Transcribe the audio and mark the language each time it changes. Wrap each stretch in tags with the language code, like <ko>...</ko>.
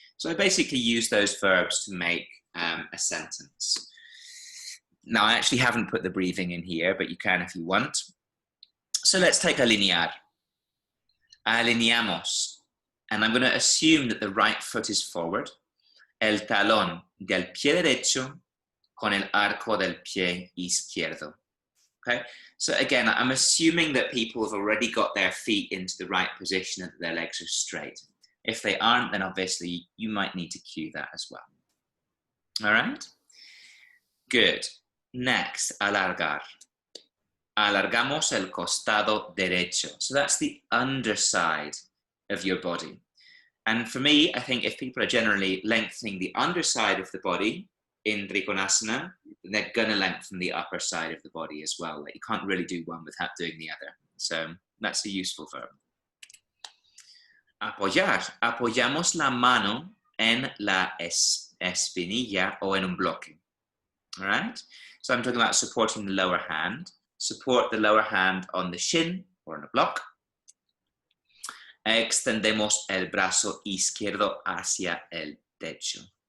<en>So I basically use those verbs to make a sentence. Now, I actually haven't put the breathing in here, but you can if you want. So let's take alinear. Alineamos. And I'm going to assume that the right foot is forward.</en> <es>El talón del pie derecho con el arco del pie izquierdo.</es> <en>Okay, so again, I'm assuming that people have already got their feet into the right position and that their legs are straight. If they aren't, then obviously you might need to cue that as well. All right, good. Next, alargar.</en> <es>Alargamos el costado derecho.</es> <en>So that's the underside of your body. And for me, I think if people are generally lengthening the underside of the body in Trikonasana, they're going to lengthen the upper side of the body as well. Like you can't really do one without doing the other. So that's a useful verb. Apoyar.</en> <es>Apoyamos la mano en la espinilla o en un bloque.</es> <en>All right? So I'm talking about supporting the lower hand. Support the lower hand on the shin or on a block.</en> <es>Extendemos el brazo izquierdo hacia el techo.</es>